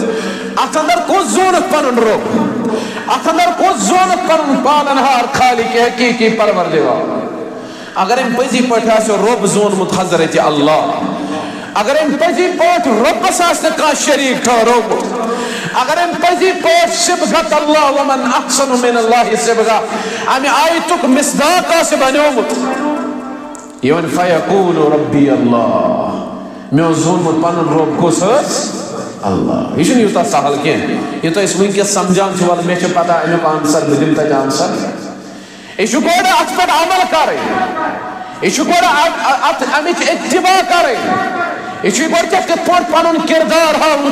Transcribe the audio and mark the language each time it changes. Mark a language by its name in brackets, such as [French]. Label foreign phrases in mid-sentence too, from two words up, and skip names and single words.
[Kashmiri] اتھ اندر کُس زونُکھ پنُن رۄب اتھ اندر کُس زونُکھ پنُن پالنہار خالق حقیقی پروردگار اگر أمۍ پٔزی پٲٹھۍ آسہِ رۄب زونمُت حضرت اللہ اگر أمۍ پٔزی پٲٹھۍ رۄبس آسہِ نہٕ کانٛہہ شریٖک ٹھہرومُت اگر أمۍ پٔزی پٲٹھۍ [Arabic] صبغت اللہ ومن احسن من اللہ صبغہ [Kashmiri] امہِ آیتُک مصداق آسہِ بنیومُت یہ ون [Arabic] فیقول ربی اللہ [Kashmiri] مےٚ اوس زونمُت پنُن رۄب کُس ٲس اللہ یہ چھُنہٕ یوٗتاہ سہل کینٛہہ یوٗتاہ أسۍ وٕنکٮ۪س سمجھان چھِ وَلہٕ مےٚ چھِ پتہ امیُک آنسر بہٕ دِمہٕ تتہِ آنسر یہِ چھُ گۄڈٕ اتھ پٮ۪ٹھ عمل کرٕنۍ یہِ چھُ گۄڈٕ امِچ اتباع کرٕنۍ یہ چھُ گۄڈٕ ژےٚ کِتھ پٲٹھۍ پنُن کردار ہاوُن